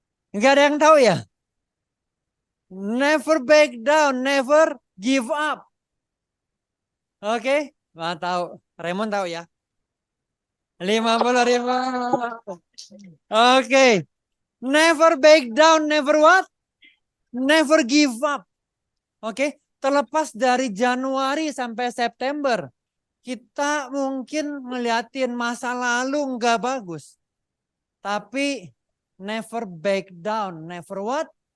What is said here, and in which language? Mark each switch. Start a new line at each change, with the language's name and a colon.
Indonesian: Nggak ada yang tahu ya?
English: Never back down, never give up.
Indonesian: Oke, nggak tahu. Raymond tahu ya? 50.000. Oke.
English: Never back down, never what? Never give up.
Indonesian: Oke, terlepas dari Januari sampai September, kita mungkin ngeliatin masa lalu nggak bagus. Tapi
English: never back down, never what?